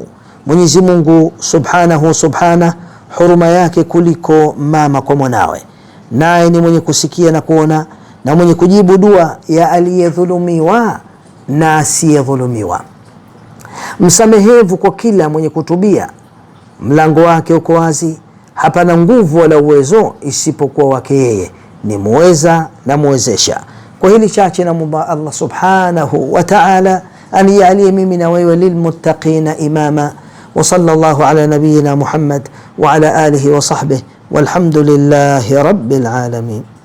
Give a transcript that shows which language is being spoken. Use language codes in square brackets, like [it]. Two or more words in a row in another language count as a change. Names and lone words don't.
[sw] Mwenyezi Mungu subhana, huruma yake kuliko mama kwa mwanawe, naye ni mwenye kusikia na kuona, na mwenye kujibu dua ya aliyedhulumiwa na asiyedhulumiwa, msamehevu kwa kila mwenye kutubia. Mlango wake uko wazi, hapana nguvu wala uwezo isipokuwa wake yeye, ni muweza na muwezesha. Kwa hili chache namuomba Allah [ar] سبحانه وتعالى أن [sw] yajalie mimi na wewe [ar] للمتقين إماما. وصلى الله على نبينا محمد وعلى آله وصحبه والحمد لله رب العالمين.